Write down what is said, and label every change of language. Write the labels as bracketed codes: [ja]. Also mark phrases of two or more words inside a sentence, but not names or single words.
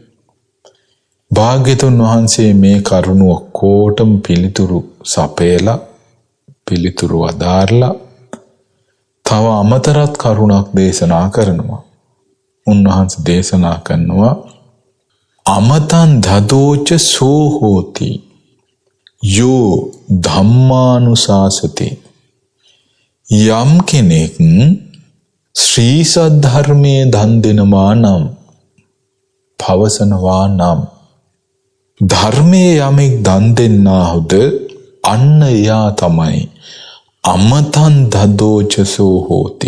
[si] භාග්‍යතුන් වහන්සේ මේ කරුණ ඔක්කොටම පිළිතුරු සපයලා පිළිතුරු අදාරලා තව අමතරත් කරුණක් දේශනා කරනවා. උන්වහන්සේ දේශනා කරනවා [pi] අමතං දදෝච සෝ හෝති යෝ ධම්මානුශාසති. [si] යම් කෙනෙක් ශ්‍රී සද්ධර්මයේ දන් දෙනවා නම් පවසනවා නම් ධර්මයේ යමෙක් දන් දෙන්නාහුද අන්න එයා තමයි [pi] අමතං දදෝච සෝ හෝති.